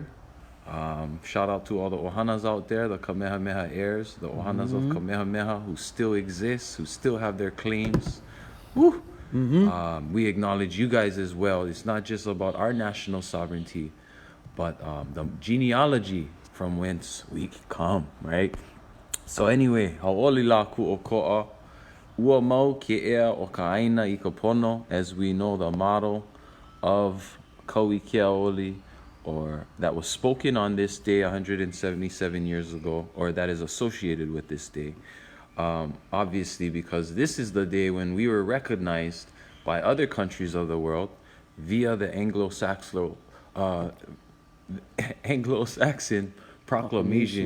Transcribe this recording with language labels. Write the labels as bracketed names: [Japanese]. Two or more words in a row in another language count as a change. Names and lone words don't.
[English] Shout out to all the Ohanas out there, the Kamehameha heirs, the Ohanas of Kamehameha who still exist, who still have their claims. Woo! We acknowledge you guys as well. It's not just about our national sovereignty, but the genealogy from whence we come, right? So anyway, [Hawaiian] hauoli la ku'oko'a, ua mau ke ea o ka aina I ka pono, [English] as we know the motto of Kauikeaoli, or that was spoken on this day 177 years ago, or that is associated with this day. Obviously, because this is the day when we were recognized by other countries of the world via the Anglo-Saxon proclamation.